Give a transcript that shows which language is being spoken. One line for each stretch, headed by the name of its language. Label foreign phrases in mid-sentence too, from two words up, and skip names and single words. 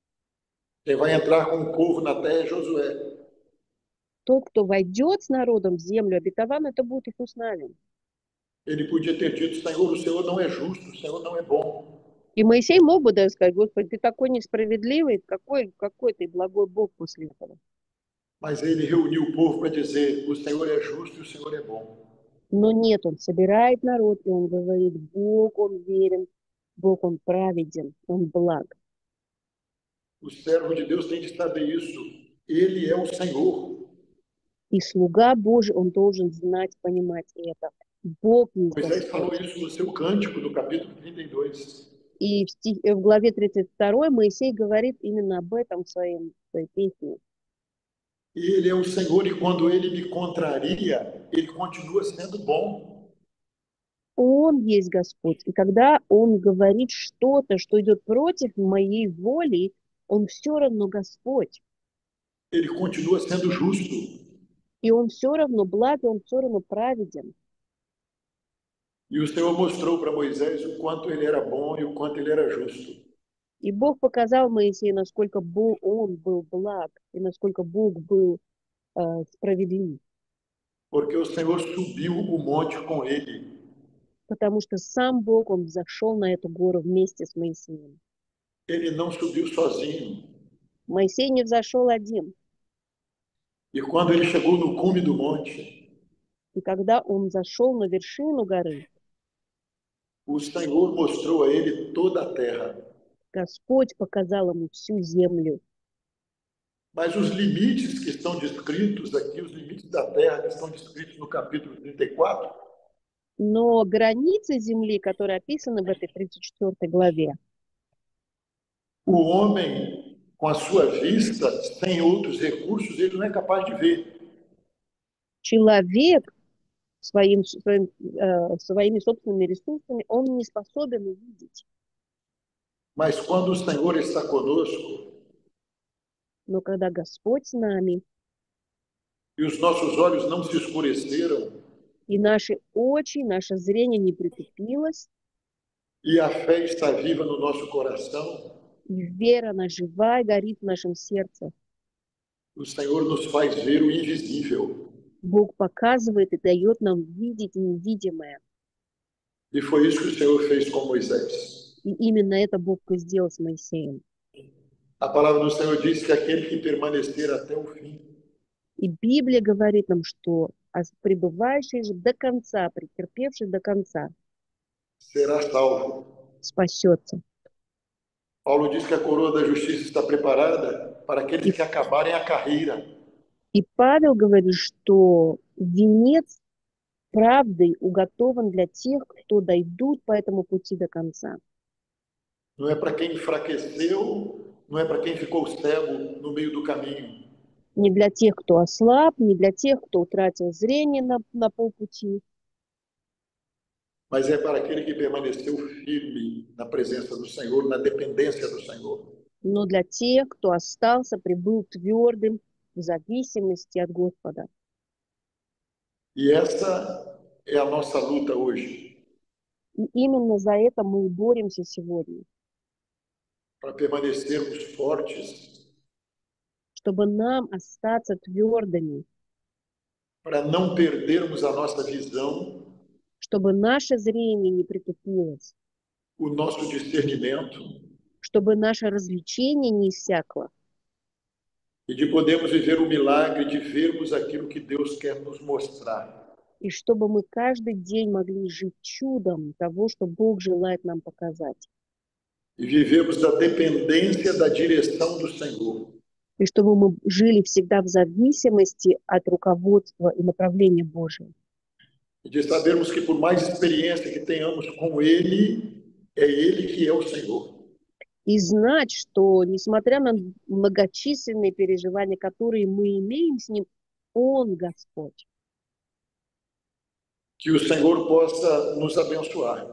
Portuguese: Quem vai entrar com o povo na terra é Josué.
Russian: Тот, кто войдет с народом в землю обетованную, это будет Иисус Навин.
Portuguese: Ele podia ter dito: Senhor, o Senhor não é justo, o Senhor não é bom.
Russian: И Моисей мог бы даже сказать, Господи, ты такой несправедливый, какой ты благой Бог после этого.
Portuguese: Mas ele reuniu o povo para dizer: O Senhor é justo e o Senhor é bom.
Russian: Но нет, он собирает народ, и он говорит, Бог, он верен, Бог, он праведен, он благ.
Portuguese: O servo de Deus tem de saber isso. Ele é o Senhor.
Russian: И слуга Божий, он должен знать, понимать это. Бог есть
Portuguese: Moisés
Russian: Господь.
Portuguese: falou isso no seu cântico, no capítulo 32.
Russian: И в главе 32 Моисей говорит именно об этом в своей песне.
Portuguese: Ele é o Senhor e quando ele me contraria, ele continua sendo bom.
Russian: Он есть Господь. И когда он говорит что-то, что идет против моей воли, он все равно Господь.
Portuguese: Ele continua sendo justo.
Russian: И он все равно благ, и он все равно праведен.
Portuguese: E o Senhor mostrou para Moisés o quanto ele era bom e o quanto ele era justo.
Russian: И Бог показал Моисею, насколько он был благ, и насколько Бог был справедлив.
Portuguese: Porque o Senhor subiu o monte com ele.
Russian: Потому что сам Бог, он взошел на эту гору вместе с Моисеем.
Portuguese: Ele não subiu sozinho.
Russian: Моисей не взошел один.
Portuguese: E quando ele chegou no cume do monte,
Russian: И когда он зашел на вершину горы,
Portuguese: o Senhor mostrou a ele toda a terra.
Russian: Господь показал ему всю землю.
Portuguese: Mas os limites que estão descritos aqui, os limites da terra que estão descritos no capítulo 34,
Russian: Но границы земли, которые описаны в этой 34 главе,
Portuguese: o homem, com a sua vista, sem outros recursos, ele não é capaz de ver.
Russian: человек своими собственными ресурсами, он не способен увидеть.
Portuguese: Mas quando o Senhor está conosco,
Russian: Но когда Господь с нами,
Portuguese: e os nossos olhos não se escureceram,
Russian: и наши очи, наше зрение не притупилось,
Portuguese: e a fé está viva no nosso coração,
Russian: и вера, она жива и горит в нашем сердце.
Portuguese: o Senhor nos faz ver o invisível.
Russian: Бог показывает и дает нам видеть невидимое.
Portuguese: E foi isso que o Senhor fez com Moisés.
Russian: И именно это Бог и сделал с Моисеем.
Portuguese: A palavra do Senhor diz que aquele que permanecer até o fim,
Russian: И Библия говорит нам, что пребывающий же до конца, претерпевший до конца,
Portuguese: será salvo.
Russian: спасется.
Portuguese: Paulo diz que a coroa da justiça está preparada para aqueles que acabarem a carreira.
Russian: И Павел говорит, что венец правды уготован для тех, кто дойдут по этому пути до конца.
Portuguese: Não é para quem enfraqueceu, não é para quem ficou cego no meio do caminho.
Russian: Не для тех, кто ослаб, не для тех, кто утратил зрение на полпути,
Portuguese: Mas é para aquele que permaneceu firme na presença do Senhor, na dependência do Senhor.
Russian: но для тех, кто остался, прибыл твердым в зависимости от Господа.
Portuguese: E essa é a nossa luta hoje,
Russian: И именно за это мы и боремся сегодня,
Portuguese: para permanecermos fortes,
Russian: чтобы нам остаться твердыми,
Portuguese: para não perdermos a nossa visão,
Russian: чтобы наше зрение не притупилось,
Portuguese: o nosso discernimento,
Russian: чтобы наше развлечение не иссякло,
Portuguese: e de podermos viver o milagre de vermos aquilo que Deus quer nos mostrar.
Russian: и чтобы мы каждый день могли жить чудом того, что Бог желает нам показать,
Portuguese: E vivermos da dependência da direção do Senhor.
Russian: и чтобы мы жили всегда в зависимости от руководства и направления Божьего.
Portuguese: E de sabermos que por mais experiência que tenhamos com Ele, é Ele que é o Senhor.
Russian: И знать, что, несмотря на многочисленные переживания, которые мы имеем с Ним, Он Господь.
Portuguese: Que o Senhor possa nos abençoar